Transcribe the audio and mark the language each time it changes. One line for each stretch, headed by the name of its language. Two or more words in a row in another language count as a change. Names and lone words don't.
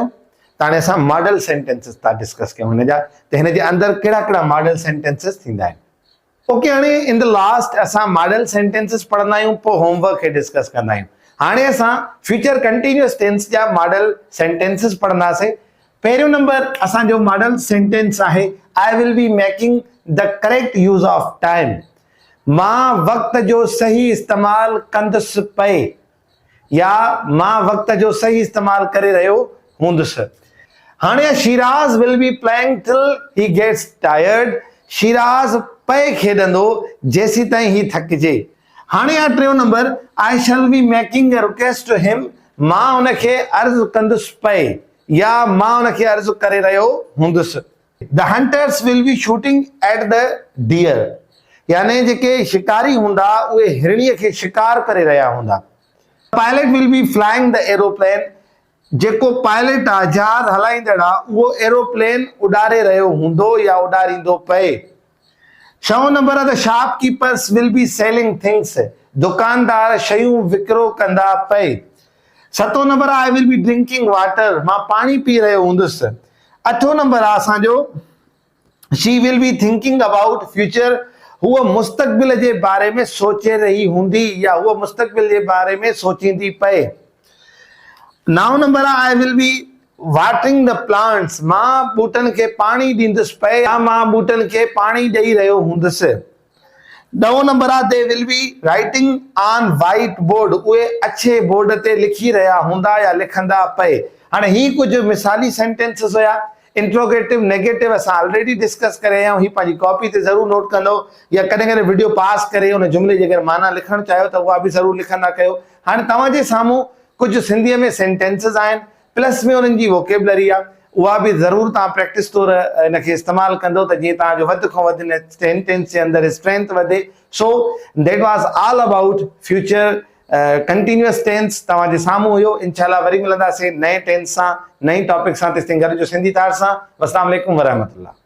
Sindhi: त हाणे असां
English: model sentences
Sindhi: था डिस्कस कयूं हिन जा, त हिन जे अंदरि कहिड़ा कहिड़ा
English: model sentences
Sindhi: थींदा आहिनि। ओके, हाणे
English: in the last
Sindhi: असां
English: model sentences
Sindhi: पढ़ंदा आहियूं, पोइ होमवर्क खे डिस्कस कंदा आहियूं। हाणे असां
English: future continuous tense
Sindhi: जा
English: model sentences
Sindhi: पढ़ंदासीं। पहिरियों नंबर असांजो
English: model sentence
Sindhi: आहे,
English: I will be making the correct use of time.
Sindhi: मां वक्त जो सही इस्तेमाल कंदुसि पए, या मां वक्त जो सही इस्तेमाल करे रहियो हूंदुसि।
English: हाणे Shiraz will be playing till he gets tired.
Sindhi: शिराज पए खेॾंदो जेसी ताईं ही थकिजे। हाणे आहे टियों नंबर,
English: I shall be making a request to him.
Sindhi: मां हुनखे अर्ज़ु कंदुसि पए, या मां हुनखे अर्ज़ु करे रहियो हूंदुसि।
English: The hunters will be shooting at the deer,
Sindhi: यानी जेके शिकारी हूंदा उहे हिरणीअ खे शिकार करे रहिया हूंदा।
English: Pilot will be flying the aeroplane.
Sindhi: जेको पायलट आहे, जहाज हलाईंदड़ आहे, उहो एरोप्लेन उॾारे रहियो हूंदो या उॾारींदो पए। 6 नंबर आहे,
English: The shopkeepers will be selling things.
Sindhi: दुकानदार शयूं विकिरो कंदा पए। 7 नंबर आहे,
English: I will be drinking water.
Sindhi: मां पाणी पी रहियो हूंदुसि। 8 नंबर आहे असांजो,
English: She will be thinking about future.
Sindhi: हूअ मुस्तक़बिल जे बारे में सोचे रही हूंदी, या हूअ मुस्तक़बिल जे बारे में सोचींदी पए। 9 नंबर आहे,
English: I will be watering the plants.
Sindhi: मां ॿूटनि खे पाणी ॾींदुसि पए, या मां ॿूटनि खे पाणी ॾेई रहियो हूंदुसि। 10 नंबर आहे,
English: They will be writing on white board.
Sindhi: उहे अछे बोर्ड ते लिखी रहिया हूंदा या लिखंदा पए। हाणे ही कुझु मिसाली सेंटेंसिस हुया।
English: interrogative, negative
Sindhi: असां
English: already discuss
Sindhi: करे आया आहियूं। ही पंहिंजी कॉपी ते ज़रूर नोट कंदो, या कॾहिं कॾहिं वीडियो पास करे उन जुमिले जी अगरि माना लिखणु चाहियो त उहा बि ज़रूर लिखंदा कयो। हाणे तव्हांजे साम्हूं कुझु सिंधीअ में सेंटेंसिस आहिनि, प्लस में उन्हनि जी वोकेबलरी आहे, उहा बि ज़रूर तव्हां प्रैक्टिस तौर इनखे इस्तेमालु कंदो त जीअं तव्हांजो वधि खां वधि सेंटेंस जे अंदरि स्ट्रेंथ वधे।
English: So that was all about future continuous tense
Sindhi: तव्हांजे साम्हूं हुयो। इंशाल्लाह वरी मिलंदासीं नए टेंस सां, नई टॉपिक सां। तेसिताईं गॾिजो सिंधी तार सां।
Arabic: السلام عليكم ورحمة الله.